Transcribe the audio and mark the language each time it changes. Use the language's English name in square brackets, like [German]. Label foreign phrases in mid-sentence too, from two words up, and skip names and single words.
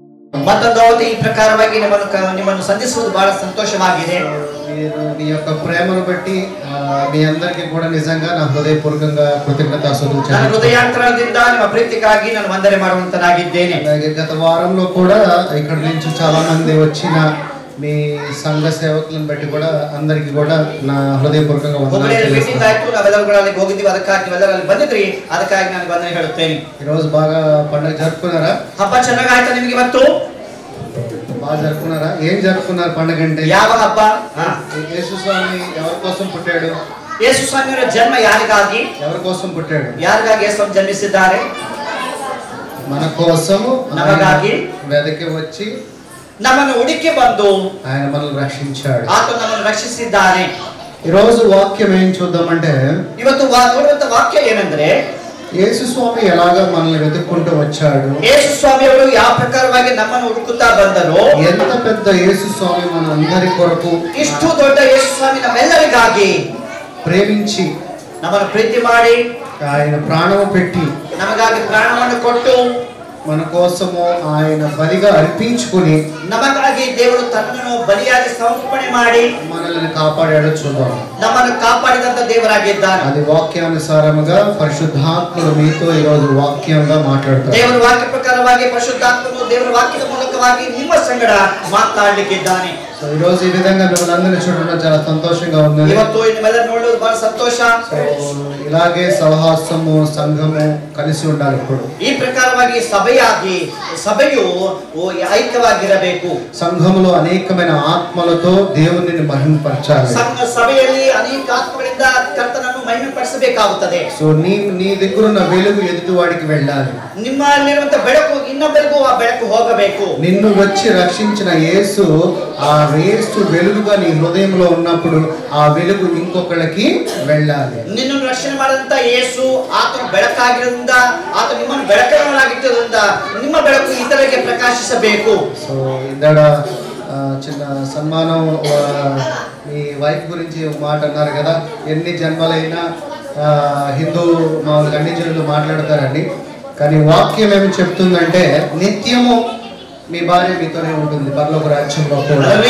[Kannada] ಮತ್ತೊಂದು ಈ ಪ್ರಕಾರವಾಗಿ ನಿಮ್ಮನ್ನು ಸಂಧಿಸುವುದು ಬಹಳ ಸಂತೋಷವಾಗಿದೆ. [Telugu] మీ యొక్క ప్రేమను బట్టి మీ అందరికీ కూడా నిజంగా నా హృదయపూర్వకంగా కృతజ్ఞతాస్తుతులు చెల్లిస్తున్నాను. [Kannada] హృదయాంతరాళದಿಂದ ನಿಮ್ಮ ಪ್ರೀತಿಗಾಗಿ ನಾನು ವಂದನೆ ಮಾಡುವಂತನಾಗಿದ್ದೇನೆ. [Telugu] గత వారంలో కూడా ఇక్కడ నుంచి చాలా మంది వచ్చిన మీ సంఘ సేవకులను బట్టి కూడా అందరికీ కూడా నా హృదయపూర్వకంగా వందనాలు చెల్లిస్తున్నాను. [Kannada] ನಾವೆಲ್ಲರೂ ಕೂಡ ಅಲ್ಲಿಗೆ ಹೋಗಿದ್ದೀವಿ, ಅದಕ್ಕಾಗಿ ನೀವೆಲ್ಲರೂ ಅಲ್ಲಿ ಬಂದಿದ್ರಿ, ಅದಕ್ಕಾಗಿ ನಾನು ವಂದನೆ ಹೇಳುತ್ತೇನೆ. [Telugu] ఈ రోజు బాగా పండుగ జరుపుకున్నారా? [Kannada] ಹಬ್ಬ ಚೆನ್ನಾಗಿ ಆಯ್ತಾ ನಿಮಗೆ? ಇವತ್ತು [Telugu] బాగా జరుపుకున్నారా? ఏం జరుపుకున్నారు పండుగ అంటే? [Kannada] ಯಾವ ಹಬ್ಬ? [Telugu] యేసు స్వామి ఎవరి కోసం పుట్టాడు? [Kannada] ಯೇಸು ಸ್ವಾಮಿಯವರ ಜನ್ಮ ಯಾರಿಗಾಗಿ? [Telugu] ఎవరి కోసం పుట్టాడు? [Kannada] ಯಾರಿಗಾಗಿ ಯೇಸು ಜನ್ಮಿಸಿದ್ದಾರೆ? [Telugu] మన కోసము [Kannada] ನಮಗಾಗಿ [Telugu] వెదకి వచ్చి [Kannada] ನಮ್ಮನ್ನು ಹುಡುಕಿ ಬಂದು [Telugu] ఆయన మనల్ని రక్షించాడు. [Kannada] ಆತನು ನಮ್ಮನ್ನು ರಕ್ಷಿಸಿದ್ದಾನೆ. [Telugu] ఈ రోజు వాక్యం ఏం చూద్దామంటే, [Kannada] ಇವತ್ತು ನೋಡುವಂತ ವಾಕ್ಯ ಏನಂದ್ರೆ, [Telugu] యేసు స్వామి ఎలాగా మనల్ని వెతుక్కుంటూ వచ్చాడు, [Kannada] ಯೇಸು ಸ್ವಾಮಿಯವರು ಯಾವ ಪ್ರಕಾರವಾಗಿ ನಮ್ಮನ್ನು ಹುಡುಕುತ್ತಾ ಬಂದರು, [Telugu] ఎంత పెద్ద యేసు స్వామి మన అందరి కొరకు, [Kannada] ಇಷ್ಟು ದೊಡ್ಡ ಯೇಸು ಸ್ವಾಮಿ ನಮ್ಮೆಲ್ಲರಿಗಾಗಿ [Telugu] ప్రేమించి [Kannada] ನಮ್ಮನ್ನು ಪ್ರೀತಿ ಮಾಡಿ [Telugu] ఆయన ప్రాణము పెట్టి [Kannada] ನಮಗಾಗಿ ಪ್ರಾಣವನ್ನು ಕೊಟ್ಟು [Telugu] మన కోసము ఆయన బలిగా అర్పించుకుని [Kannada] ನಮಗಾಗಿ ದೇವರು ತನ್ನನ್ನು ಬಲಿಯಾಗಿ ಸಮರ್ಪಣೆ ಮಾಡಿ [Telugu] మనల్ని కాపాడాడు. చూద్దాం. [Kannada] ನಮ್ಮನ್ನು ಕಾಪಾಡಿದಂತ ದೇವರಾಗಿದ್ದಾನೆ. [Telugu] అది వాక్యానుసారముగా పరిశుద్ధాత్ముడు మీతో ఈ రోజు వాక్యంగా మాట్లాడతారు. [Kannada] ದೇವರ ವಾಕ್ಯ ಪ್ರಕಾರವಾಗಿ ಪರಿಶುದ್ಧಾತ್ಮನು ದೇವರ ವಾಕ್ಯದ ಮೂಲಕವಾಗಿ ನಿಮ್ಮ ಸಂಗಡ ಮಾತನಾಡಲಿಕ್ಕಿದ್ದಾನೆ. [Telugu] ఈ రోజు ఈ విధంగా మిమ్మల్ని అందరినీ చూడడం చాలా సంతోషంగా ఉంది. [Kannada] ಇವತ್ತು ನಿಮ್ಮೆಲ್ಲರೂ ನೋಡೋದು ಬಹಳ ಸಂತೋಷ. [Telugu] ఇలాగే సహవాసము సంఘము కలిసి ఉండాలి. ఇప్పుడు [Kannada] ಈ ಪ್ರಕಾರವಾಗಿ ಸಭೆಯು ಐಕ್ಯವಾಗಿರಬೇಕು. [Telugu] సంఘములో అనేకమైన ఆత్మలతో దేవునిని మహిమపరచాలి. [Kannada] ಸಭೆಯಲ್ಲಿ ಅನೇಕ ಆತ್ಮಗಳಿಂದ ಕರ್ತನನ್ನು ಮಹಿಮೆಪಡಿಸಬೇಕಾಗುತ್ತದೆ. [Telugu] సో నీ దగ్గర ఉన్న వెలుగు ఎదుటివాడికి వెళ్ళాలి. [Kannada] ನಿಮ್ಮಲ್ಲಿರುವಂತ ಬೆಳಕು ಇನ್ನೊಬ್ಬರಿಗೂ ಆ ಬೆಳಕು ಹೋಗಬೇಕು. [Telugu] నిన్ను వచ్చి రక్షించిన యేసు, ఆ యేసు వెలుగుగా నీ హృదయంలో ఉన్నప్పుడు ఆ వెలుగు ఇంకొకరికి వెళ్ళాలి. [Kannada] ನಿನ್ನನ್ನು ರಕ್ಷಣೆ ಮಾಡಿದಂತ ಯೇಸು ಆತನ ಬೆಳಕಾಗಿರೋದ್ರಿಂದ, ಆತ ನಿಮ್ಮನ್ನು ಬೆಳಕನ್ನಾಗಿದ್ದರಿಂದ ನಿಮ್ಮ ಬೆಳಕು ಇತರರಿಗೆ ಪ್ರಕಾಶಿಸಬೇಕು. [Telugu] సో ఇందాడ చిన్న సన్మానం మీ వైఫ్ గురించి ఒక మాట అన్నారు కదా, ఎన్ని జన్మలైనా హిందూ మామూలుగా అన్ని జనులు మాట్లాడతారండి, కానీ వాక్యం ఏమి చెప్తుందంటే నిత్యము మీ భార్య మీతోనే ఉంటుంది పరలోక రాజ్యంలో కూడా.